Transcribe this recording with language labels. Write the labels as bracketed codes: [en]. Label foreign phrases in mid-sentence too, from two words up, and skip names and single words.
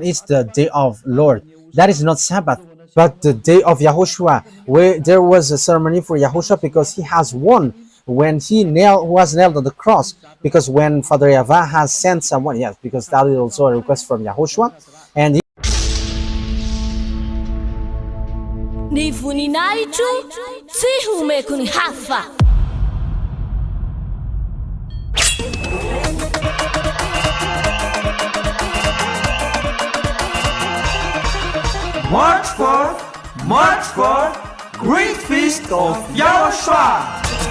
[en] It's the day of Lord. That is not Sabbath, but the day of YAHOSHUAH, where there was a ceremony for YAHOSHUAH because he has won when he was nailed on the cross. Because when Father YAHVAH has sent someone, yes, because that is also a request from YAHOSHUAH, and [mg] Ny voninahitro tsy homeko ny hafa. [en] March 4th, Great Feast of YAHOSHUAH.